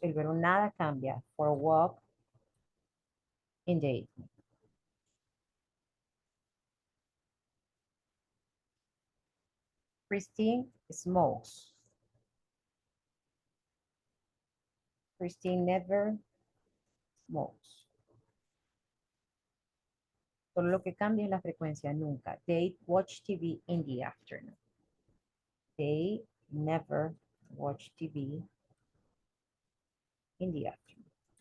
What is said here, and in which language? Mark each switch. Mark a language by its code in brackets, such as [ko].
[es] El verbo nada cambia. [en] For a walk in the evening. Christine smokes. Christine never smokes. [es] Solo lo que cambia es la frecuencia, nunca. [en] They watch TV in the afternoon. They never watch TV in the afternoon.